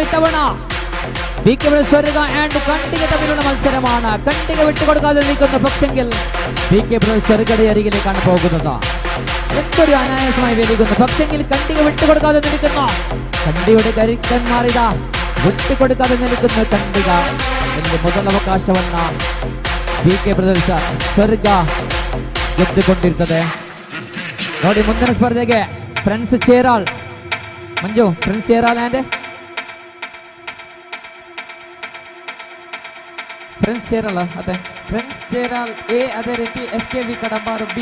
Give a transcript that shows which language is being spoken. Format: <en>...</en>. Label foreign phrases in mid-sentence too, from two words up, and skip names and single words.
<ml>ഇത്തവണ സ്വരിക ആൻഡ് കണ്ടിക തമ്മിലുള്ള മത്സരമാണ്. കണ്ടിക വിട്ടുകൊടുക്കാതെ നിൽക്കുന്ന പക്ഷെങ്കിൽ സ്വരികയുടെ അരികിലേക്കാണ് പോകുന്നത്. എന്തൊരു അനായാസമായി വലിക്കുന്നു. പക്ഷെങ്കിൽ കണ്ടിക വിട്ടുകൊടുക്കാതെ നിൽക്കുന്നു. കണ്ടിയുടെ കരുക്കന്മാർ ഇതാ</ml> <kn>ಬಿಟ್ಟುಕೊಡುಕಾದ ನಿಲ್ಲುತ್ತಿರುವ ಖಂಡಿಗ ಇಲ್ಲಿ ಮೊದಲ ಅವಕಾಶವನ್ನ ಬಿಕೆ ಬ್ರದರ್ಸ್ ಸ್ವರ್ಗ ಗೆದ್ದುಕೊಂಡಿರ್ತದೆ. ನೋಡಿ ಮುಂದಿನ ಸ್ಪರ್ಧೆಗೆ ಫ್ರೆಂಡ್ಸ್ ಚೇರಾಲ್ ಮಂಜು, ಫ್ರೆಂಡ್ಸ್ ಚೇರಾಲ್ ಆ್ಯಂಡ್ ಫ್ರೆಂಡ್ಸ್ ಚೇರಲ್ ಅದೇ ಫ್ರೆಂಡ್ಸ್ ಚೇರಾಲ್ ಎ, ಅದೇ ರೀತಿ SKV ಕಡಂಬಾರು ಬಿ.</kn>